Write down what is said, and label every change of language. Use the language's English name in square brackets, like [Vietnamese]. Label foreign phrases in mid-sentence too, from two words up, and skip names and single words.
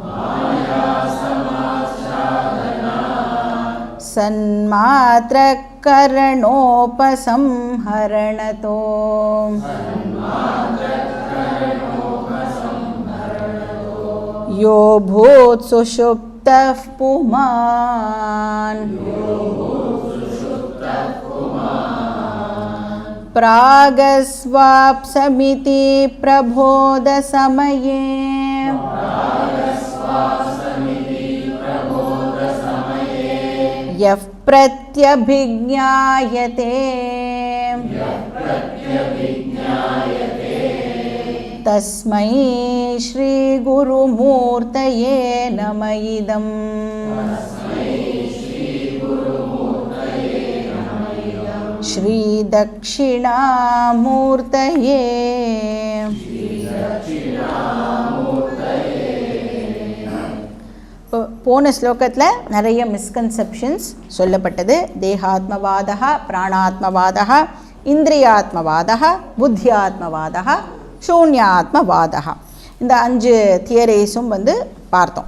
[Sanskrit] सन्मात्र करणोपसंहरणतो यो भूत् सुषुप्तः पुमान् प्रागस्वाप्समिति प्रबोधसमये यः प्रत्यभिज्ञायते तस्मै श्रीगुरुमूर्तये नम इदम्. श्री दक्षिणामूर्तये. [Tamil] போன ஸ்லோகத்தில் நிறைய மிஸ்கன்செப்ஷன்ஸ் சொல்லப்பட்டது. தேகாத்மவாதா, பிராணாத்மவாதா, இந்திரியாத்மவாதா, புத்தியாத்மவாதா, சூன்யாத்மவாதா, இந்த 5 தியரிஸும் வந்து பார்த்தோம்.